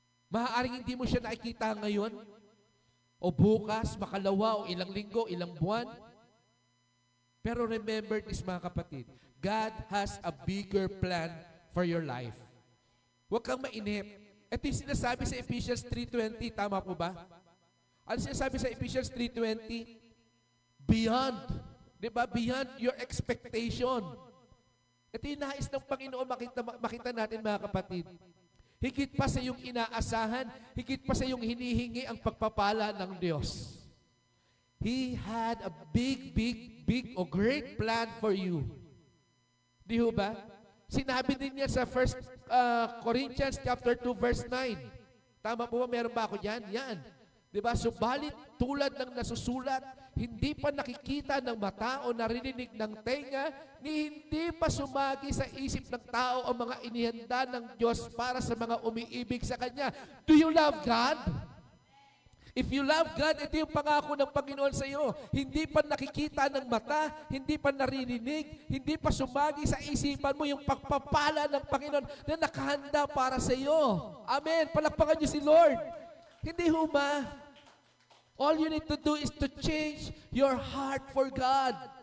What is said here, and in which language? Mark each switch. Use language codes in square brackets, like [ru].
[tl] Maaaring hindi mo siya nakikita ngayon, o bukas, makalawa, o ilang linggo, ilang buwan. Pero [en] remember this, [tl] mga kapatid, [en] God has a bigger plan for your life. [tl] Huwag kang mainip. Ito yung sinasabi sa Ephesians 3:20, tama po ba? Ano sinasabi sa Ephesians 3:20? Beyond. Diba? [en] Beyond your expectation. [tl] Ito yung nais ng Panginoon makita natin, mga kapatid. Higit pa sa iyong inaasahan, higit pa sa iyong hinihingi ang pagpapala ng Diyos. [en] He had a big or great plan for you. [tl] Di ho ba? Sinabi din niya sa 1 Corinthians chapter 2 verse 9. Tama po ba? Meron ba ako dyan? Yan. Diba? Subalit tulad ng nasusulat, hindi pa nakikita ng mata o narinig ng tenga, ni hindi pa sumagi sa isip ng tao ang mga inihanda ng Diyos para sa mga umiibig sa Kanya. [en] Do you love God? If you love God, [tl] ito yung pangako ng Panginoon sa iyo. Hindi pa nakikita ng mata, hindi pa naririnig, hindi pa sumagi sa isipan mo yung pagpapala ng Panginoon na nakahanda para sa iyo. Amen. Palakpakan niyo si Lord. Hindi ho ba? [en] All you need to do is to change your heart for God.